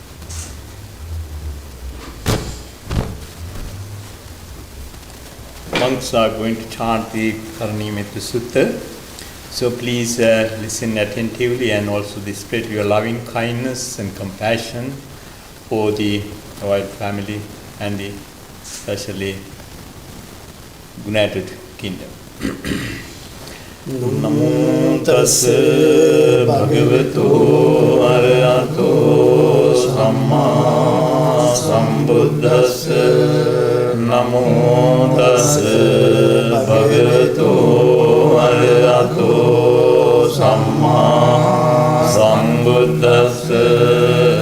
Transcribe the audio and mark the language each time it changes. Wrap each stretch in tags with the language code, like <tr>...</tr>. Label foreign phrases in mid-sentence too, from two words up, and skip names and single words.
<en>Monks are going to chant the Karanimetta Sutta. So please listen attentively and also display your loving kindness and compassion for the royal family and the especially United Kingdom.</en> <pi>Namo tassa bhagavato arahato samma sambuddhassa. Namo tassa bhagavato arahato samma sambuddhassa.</pi>